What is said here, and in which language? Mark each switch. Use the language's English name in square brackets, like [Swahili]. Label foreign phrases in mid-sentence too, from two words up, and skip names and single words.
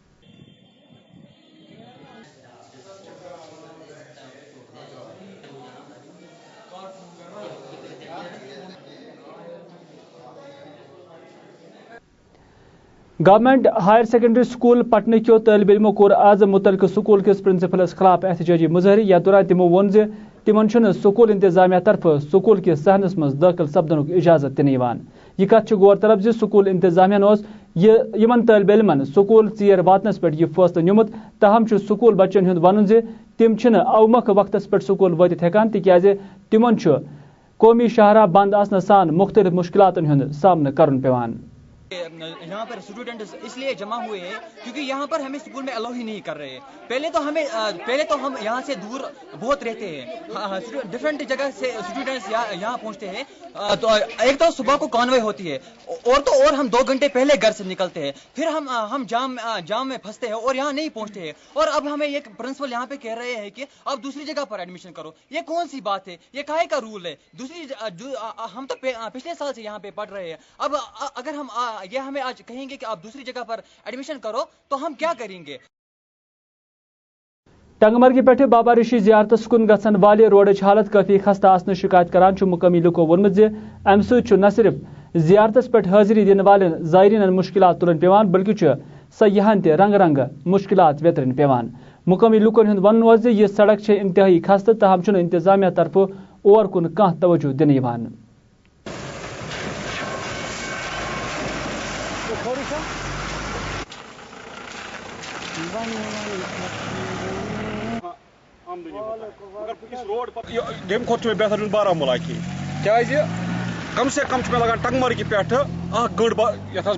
[Kashmiri] گورنمنٹ ہائر سیکنڈری سکول پٹنہ کیو طالب علمو کور آز متعلقہ سکول کس پرنسپلس خلاف احتجاجی مظاہرہ. یتھ دوران تمو وون زِ تمن چھُنہٕ سکول انتظامیہ طرف سکول کس صحنس مز داخل سپدنک اجازت تہِ نِوان. یہ کتھ چھِ غور طلب زِ سکول انتظامیہ اوس یمن طالب علمن سکول ژیر واتنس پٮ۪ٹھ یہ فٲصلہٕ نیوٗمُت. تاہم چھُ سکول بچن ہُنٛد ونُن زِ تم چھِنہٕ اومکھ وقتس پٮ۪ٹھ سکول وٲتِتھ ہٮ۪کان تِکیازِ تمن چھُ قومی شاہراہ بند آسنہٕ سان مختلف مشکلاتن ہُنٛد سامنہٕ کرُن پیوان. [Urdu] یہاں پر اسٹوڈنٹس اس لیے جمع ہوئے ہیں کیونکہ یہاں پر ہمیں اسکول میں الاؤ ہی نہیں کر رہے. پہلے تو ہم یہاں سے دور بہت رہتے ہیں، ڈفرینٹ جگہ سے اسٹوڈنٹس یہاں پہنچتے ہیں. تو ایک تو صبح کو کانوے ہوتی ہے اور ہم 2 گھنٹے پہلے گھر سے نکلتے ہیں، پھر ہم جام میں پھنستے ہیں اور یہاں نہیں پہنچتے ہیں. اور اب ہمیں یہ پرنسپل یہاں پہ کہہ رہے ہیں کہ اب دوسری جگہ پر ایڈمیشن کرو. یہ کون سی بات ہے؟ یہ کاہے کا رول ہے؟ ہم تو پچھلے سال سے یہاں پہ پڑھ رہے ہیں. اب اگر یہ ہمیں آج کہیں گے کہ آپ دوسری جگہ پر ایڈمیشن کرو تو ہم کیا کریں گے؟ [Kashmiri] ٹنگمرگی پہ بابا ریشی زیارتس کن گھن والہ روڈچ حالت کافی خستہ آسن شکایت کران مقامی لوکو وونمت زِ امہ سۭتۍ نہ صرف زیارتس پہ حاضری دن والن زائرین مشکلات تلن پیوان بلکہ سیاحن تہ رنگ رنگ مشکلات ویترن پیوان. مقامی لوکن ہند ون زِ یہ سڑک انتہائی خستہ تاہم چھُنہٕ انتظامیہ طرف اور کن کانٛہہ توجہ دنہٕ یوان. یم کھوت بہتر بارہمولہ کی کیازِ [Urdu] کم سے کم [Kashmiri] مے لگان ٹنگمرگی پہ گڑ یتھ